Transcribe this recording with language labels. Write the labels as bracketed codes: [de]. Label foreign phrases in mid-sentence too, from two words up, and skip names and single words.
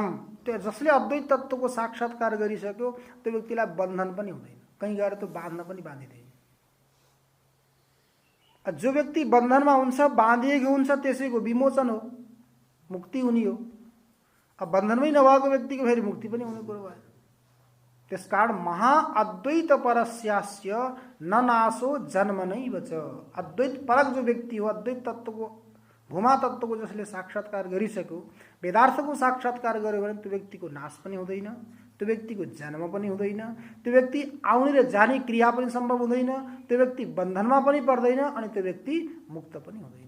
[ne] त्यो जसले अद्वैत तत्त्वको साक्षात्कार गरिसक्यो त्यो व्यक्तिलाई बन्धन पनि हुँदैन, कहीँ गएर त्यो बाँध्न पनि बाँधिँदैन। जो व्यक्ति बन्धनमा हुन्छ, बाँधिएको हुन्छ, त्यसैको विमोचन हो, मुक्ति हुने हो। अब बन्धनमै नभएको व्यक्तिको फेरि मुक्ति पनि हुने कुरो भयो। [sa] त्यसकारण महाअद्वैत परस्यास्य न नाशो जन्म नैव च। [ne] अद्वैत परक जो व्यक्ति हो, अद्वैत तत्त्वको, भूमा तत्त्वको जसले साक्षात्कार गरिसक्यो, वेदार्थको साक्षात्कार गर्यो भने त्यो व्यक्तिको नाश पनि हुँदैन, त्यो व्यक्तिको जन्म पनि हुँदैन, त्यो व्यक्ति आउने र जाने क्रिया पनि सम्भव हुँदैन, त्यो व्यक्ति बन्धनमा पनि पर्दैन, अनि त्यो व्यक्ति मुक्त पनि हुँदैन।